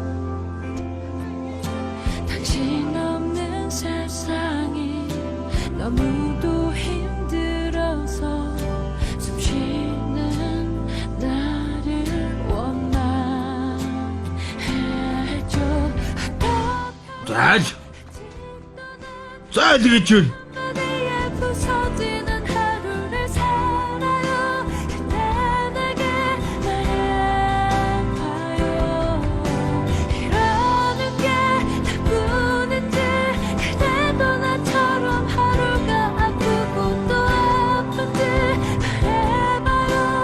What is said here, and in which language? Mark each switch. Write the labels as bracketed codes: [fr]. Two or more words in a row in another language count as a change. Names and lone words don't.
[ko] 당신 없는 세상이 너무도 힘들어서 숨 쉬는 나를 원망했죠. [mn] За тэгэж юу? [ko] 나의 부서지는 하루를 살아요. 그대 내게 말해봐요. 이러는 게 나뿐인지 그대도 나처럼 하루가 아프고 또 아픈지 말해봐요.